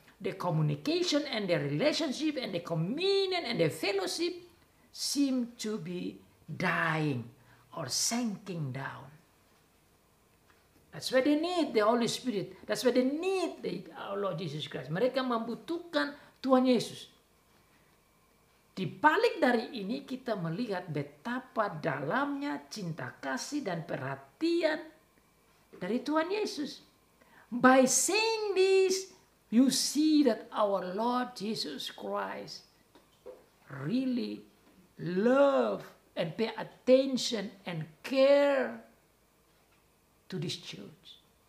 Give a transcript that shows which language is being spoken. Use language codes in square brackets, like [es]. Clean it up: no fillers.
[en] The communication and the relationship and the communion and the fellowship seem to be dying or sinking down. That's why they need the Holy Spirit. That's why they need our Lord Jesus Christ. [id] Mereka membutuhkan Tuhan Yesus. Di balik dari ini kita melihat betapa dalamnya cinta kasih dan perhatian dari Tuhan Yesus. [en] By saying this, you see that our Lord Jesus Christ really love and pay attention and care to this church.